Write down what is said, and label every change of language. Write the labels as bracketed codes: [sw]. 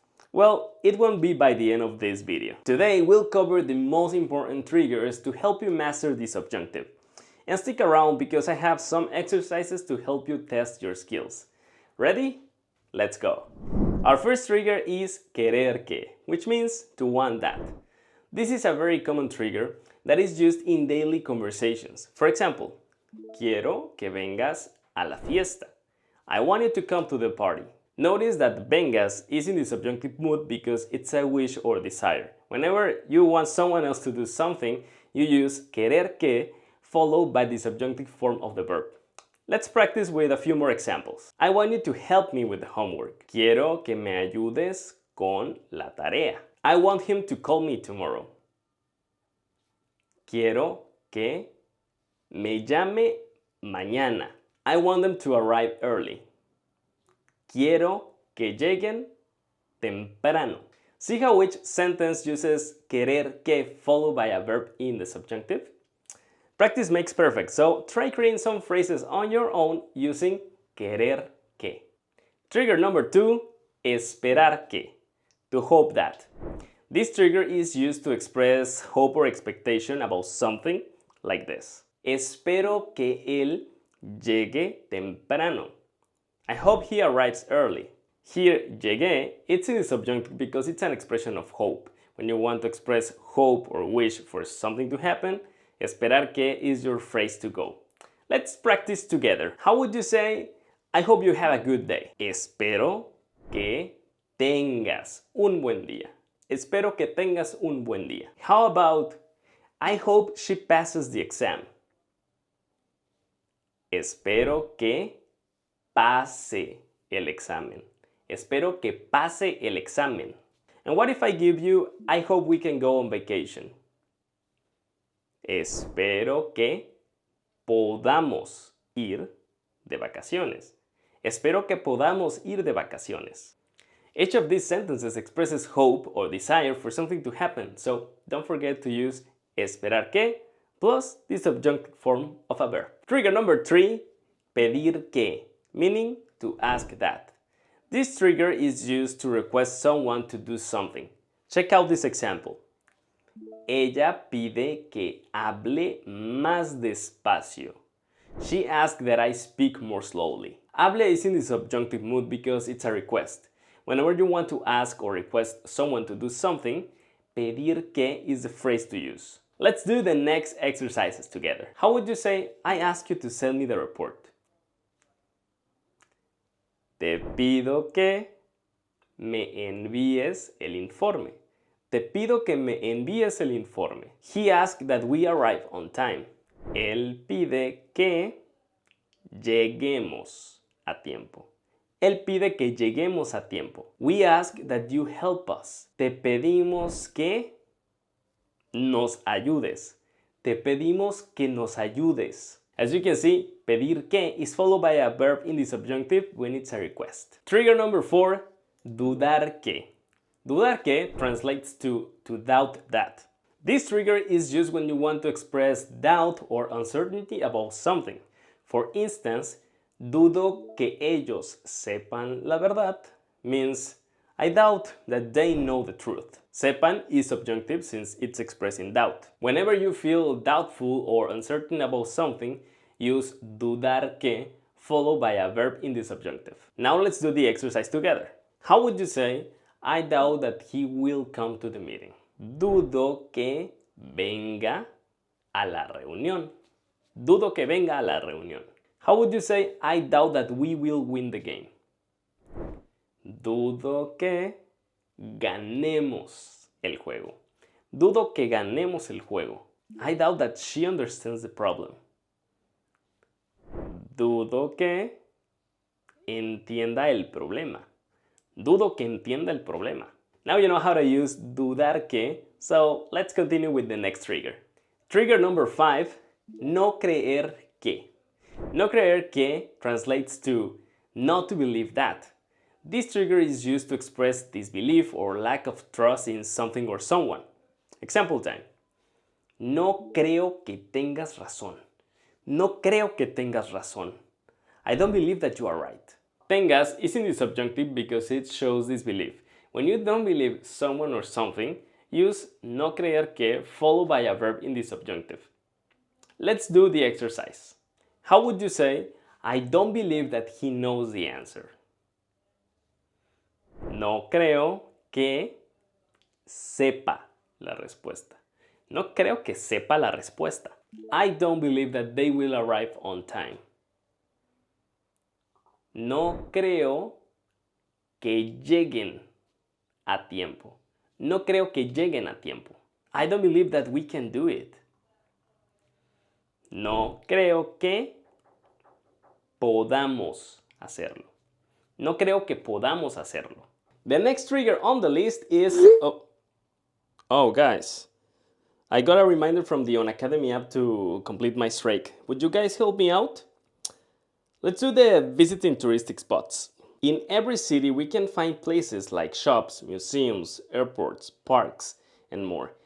[en] Well, it won't be by the end of this video. Today we'll cover the most important triggers to help you master the subjunctive. And stick around because I have some exercises to help you test your skills. Ready? Let's go! Our first trigger is querer que, which means to want that. This is a very common trigger that is used in daily conversations. For example, [es] quiero que vengas a la fiesta. [en] I want you to come to the party. Notice that vengas is in the subjunctive mood because it's a wish or desire. Whenever you want someone else to do something, you use querer que followed by the subjunctive form of the verb. Let's practice with a few more examples. I want you to help me with the homework. [es] Quiero que me ayudes con la tarea. [en] I want him to call me tomorrow. [es] Quiero que me llame mañana. [en] I want them to arrive early. [es] Quiero que lleguen temprano. [en] See how each sentence uses querer que followed by a verb in the subjunctive? Practice makes perfect, so try creating some phrases on your own using querer que. Trigger number 2, esperar que, to hope that. This trigger is used to express hope or expectation about something like this. [es] Espero que él llegue temprano. [en] I hope he arrives early. Here, llegue, it's in the subjunctive because it's an expression of hope. When you want to express hope or wish for something to happen, esperar que is your phrase to go. Let's practice together. How would you say, I hope you have a good day? [es] Espero que tengas un buen día. Espero que tengas un buen día. [en] How about, I hope she passes the exam? [es] Espero que pase el examen. Espero que pase el examen. [en] And what if I give you, I hope we can go on vacation? [es] Espero que podamos ir de vacaciones. Espero que podamos ir de vacaciones. [en] Each of these sentences expresses hope or desire for something to happen, so don't forget to use esperar que plus the subjunctive form of a verb. Trigger number 3, pedir que, meaning to ask that. This trigger is used to request someone to do something. Check out this example. [es] Ella pide que hable más despacio. [en] She asked that I speak more slowly. Hable is in the subjunctive mood because it's a request. Whenever you want to ask or request someone to do something, pedir que is the phrase to use. Let's do the next exercises together. How would you say, I ask you to send me the report? [es] Te pido que me envíes el informe. Te pido que me envíes el informe. [en] He asked that we arrive on time. [es] Él pide que lleguemos a tiempo. Él pide que lleguemos a tiempo. [en] We ask that you help us. [es] Te pedimos que nos ayudes. Te pedimos que nos ayudes. [en] As you can see, pedir que is followed by a verb in the subjunctive when it's a request. Trigger number 4, dudar que. Dudar que translates to doubt that. This trigger is used when you want to express doubt or uncertainty about something. For instance, [es] dudo que ellos sepan la verdad [en] means I doubt that they know the truth. Sepan is subjunctive since it's expressing doubt. Whenever you feel doubtful or uncertain about something, use dudar que followed by a verb in the subjunctive. Now let's do the exercise together. How would you say, I doubt that he will come to the meeting? [es] Dudo que venga a la reunión. Dudo que venga a la reunión. [en] How would you say, I doubt that we will win the game? [es] Dudo que ganemos el juego. Dudo que ganemos el juego. [en] I doubt that she understands the problem. [es] Dudo que entienda el problema. Dudo que entienda el problema. [en] Now you know how to use dudar que, so let's continue with the next trigger. Trigger number 5, no creer que. No creer que translates to not to believe that. This trigger is used to express disbelief or lack of trust in something or someone. Example time. [es] No creo que tengas razón. No creo que tengas razón. [en] I don't believe that you are right. Tengas is in the subjunctive because it shows disbelief. When you don't believe someone or something, use no creer que followed by a verb in the subjunctive. Let's do the exercise. How would you say, I don't believe that he knows the answer? [es] No creo que sepa la respuesta. No creo que sepa la respuesta. [en] I don't believe that they will arrive on time. [es] No creo que lleguen a tiempo. No creo que lleguen a tiempo. [en] I don't believe that we can do it. [es] No creo que podamos hacerlo. No creo que podamos hacerlo. [en] The next trigger on the list is... Oh guys. I got a reminder from the Unacademy app to complete my streak. Would you guys help me out? Let's do the visiting touristic spots. In every city we can find places like shops, museums, airports, parks, and more.